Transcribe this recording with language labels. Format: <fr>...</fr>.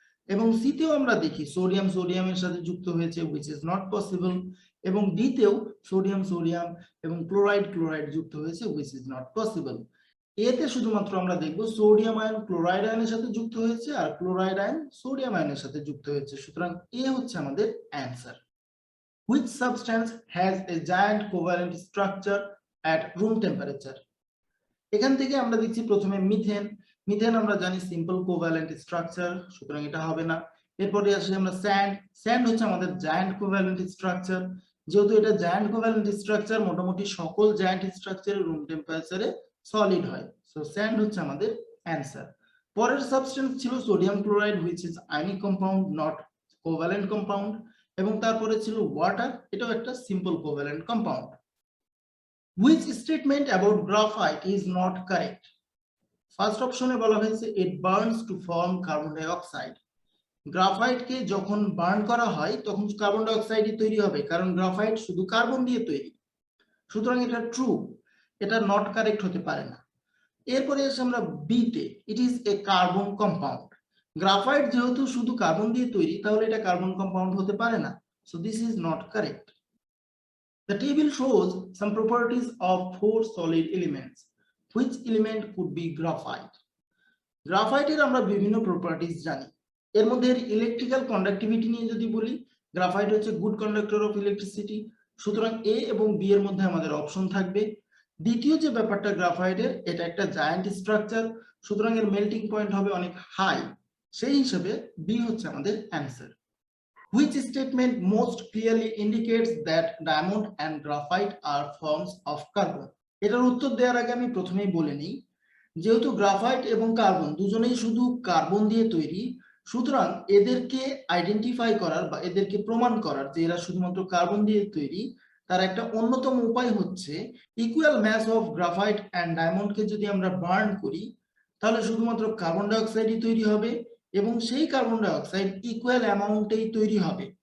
<bn>এবং সিতেও আমরা দেখি সোডিয়াম সোডিয়ামের সাথে যুক্ত হয়েছে,</bn> <en>which is not possible।</en> <bn>এবং ডিতেও সোডিয়াম সোডিয়াম এবং ক্লোরাইড ক্লোরাইড যুক্ত হয়েছে,</bn> <en>which is not possible।</en> <bn>এতে শুধুমাত্র আমরা দেখব সোডিয়াম আয়ন ক্লোরাইড আয়নের সাথে যুক্ত হয়েছে আর ক্লোরাইড আয়ন সোডিয়াম আয়নের সাথে যুক্ত হয়েছে, সুতরাং এ হচ্ছে আমাদের answer.</bn> <en>Which substance has a giant covalent structure at room temperature?</en> <bn>এখান থেকে আমরা দেখছি প্রথমে মিথেন। মিথেন আমরা জানি সিম্পল কোভ্যালেন্ট স্ট্রাকচার, সুতরাং এটা হবে না। এরপরে আসি আমরা স্যান্ড। স্যান্ড হচ্ছে আমাদের জায়ান্ট কোভ্যালেন্ট স্ট্রাকচার, যেহেতু এটা জায়ান্ট কোভ্যালেন্ট স্ট্রাকচার, মোটামুটি সকল জায়ান্ট স্ট্রাকচারে রুম টেম্পারেচারে সলিড হয়, সো স্যান্ড হচ্ছে আমাদের অ্যান্সার। পরের সাবস্টেন্স ছিল sodium chloride,</bn> <en>Which is ionic compound, not covalent compound.</en> <bn>এবং তারপরে ছিল ওয়াটার, এটাও একটা simple covalent compound.</bn> <en>Which statement about graphite is not correct?</en> <bn>First অপশনে বলা হয়েছে</bn> <en>it burns to form carbon dioxide.</en> <bn>গ্রাফাইটকে যখন বার্ন করা হয় তখন কার্বন ডাই অক্সাইডই তৈরি হবে, কারণ গ্রাফাইট শুধু কার্বন দিয়ে তৈরি, সুতরাং এটা ট্রু, এটা নট কারেক্ট হতে পারে না। এরপরে এসে আমরা বিতে,</bn> <en>It is a carbon compound.</en> <bn>Graphite যেহেতু শুধু কার্বন দিয়ে তৈরি, তাহলে এটা কার্বন কম্পাউন্ড হতে পারে না,</bn> <en>So this is not correct. The table shows some properties of 4 solid elements. Which element could be graphite?</en> <bn>গ্রাফাইটের আমরা বিভিন্ন প্রপার্টিজ জানি। এর মধ্যে ইলেকট্রিক্যাল কন্ডাক্টিভিটি নিয়ে যদি বলি, গ্রাফাইট হচ্ছে গুড কন্ডাক্টর অফ ইলেকট্রিসিটি, সুতরাং এ এবং বি এর মধ্যে আমাদের অপশন থাকবে। দ্বিতীয় যে ব্যাপারটা গ্রাফাইটের, এটা একটা জায়ান্ট স্ট্রাকচার, সুতরাং এর মেল্টিং পয়েন্ট হবে অনেক হাই, সেই হিসেবে বি হচ্ছে আমাদের answer.</bn> <en>Which statement most clearly indicates that diamond and graphite are forms of carbon?</en> <bn>এটার উত্তর দেওয়ার আগে আমি প্রথমেই বলে নিই, যেহেতু গ্রাফাইট এবং কার্বন দুজনেই শুধু কার্বন দিয়ে তৈরি, সুতরাং এদেরকে আইডেন্টিফাই করার বা এদেরকে প্রমাণ করার যে এরা শুধুমাত্র কার্বন দিয়ে তৈরি, তার একটা অন্যতম উপায় হচ্ছে equal mass of graphite and ডায়মন্ডকে যদি আমরা বার্ন করি, তাহলে শুধুমাত্র কার্বন ডাই অক্সাইডই তৈরি হবে এবং সেই কার্বন ডাই অক্সাইড ইকুয়াল অ্যামাউন্টেই তৈরি হবে।</bn>